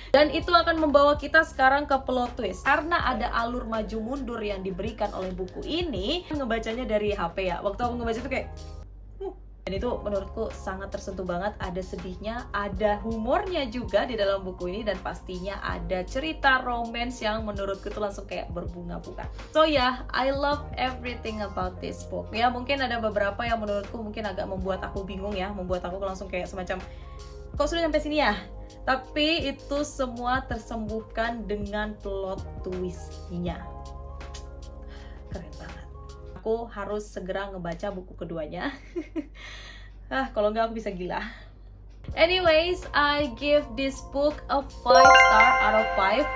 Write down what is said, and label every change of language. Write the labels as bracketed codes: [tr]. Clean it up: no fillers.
[id] Dan itu akan membawa kita sekarang ke plot twist. Karena ada alur maju mundur yang diberikan oleh buku ini, ngebacanya dari HP ya. Waktu aku ngebaca itu kayak dan itu menurutku sangat tersentuh banget. Ada sedihnya, ada humornya juga di dalam buku ini, dan pastinya ada cerita romance yang menurutku tuh langsung kayak berbunga-bunga. [en] So yeah, I love everything about this book. [id] Ya mungkin ada beberapa yang menurutku mungkin agak membuat aku bingung ya, membuat aku langsung kayak semacam, kok sudah sampai sini ya? Tapi itu semua tersembuhkan dengan plot twist-nya. Keren banget. Aku harus segera ngebaca buku keduanya. Kalau nggak aku bisa gila. [en] Anyways, I give this book a 5 star out of 5.